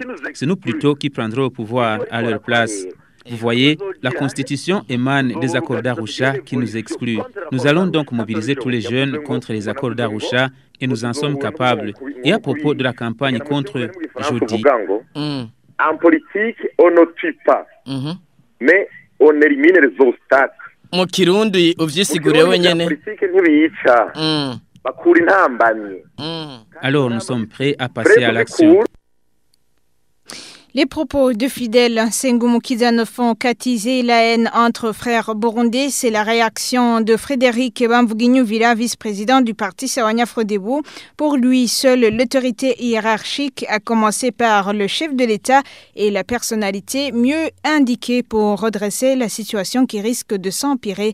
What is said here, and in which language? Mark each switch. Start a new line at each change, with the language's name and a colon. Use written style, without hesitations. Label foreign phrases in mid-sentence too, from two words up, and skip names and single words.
French: C'est nous plutôt qui prendrons le pouvoir à leur place. Vous voyez, la Constitution émane des accords d'Arusha qui nous excluent. Nous allons donc mobiliser tous les jeunes contre les accords d'Arusha et nous en sommes capables. Et à propos de la campagne contre, je dis... En politique, on ne tue pas, mais on élimine les obstacles.
Rundi: Mu Kirundi uvyisigure wenyene. Politique ntibica. Bakura intambamyi.
French: Alors nous sommes prêts à passer à l'action. Les propos de Fidel Senghou Mukiza ne font qu'attiser la haine entre frères burundais. C'est la réaction de Frédéric Bamvuginyuvira, vice-président du parti Sawanya-Frodebu. Pour lui, seule l'autorité hiérarchique, à commencer par le chef de l'État, est la personnalité mieux indiquée pour redresser la situation qui risque de s'empirer.